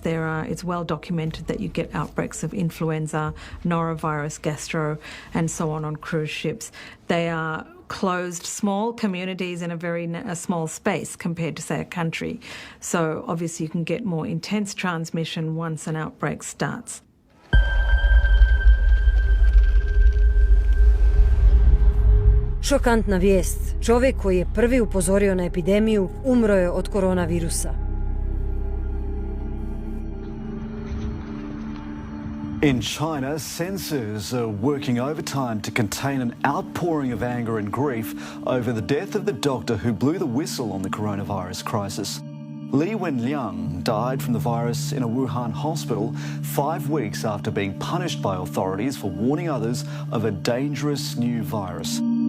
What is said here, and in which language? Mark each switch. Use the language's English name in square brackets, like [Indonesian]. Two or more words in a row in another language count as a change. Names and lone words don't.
[English] It's well documented that you get outbreaks of influenza, norovirus, gastro, and so on cruise ships. They are closed, small communities in a small space compared to, say, a country. So obviously you can get more intense transmission once an outbreak starts. [Croatian] Šokantna vijest. Čovjek koji je prvi upozorio na epidemiju umro je od koronavirusa. [English] In China, censors are working overtime to contain an outpouring of anger and grief over the death of the doctor who blew the whistle on the coronavirus crisis. Li Wenliang died from the virus in a Wuhan hospital 5 weeks after being punished by authorities for warning others of a dangerous new virus.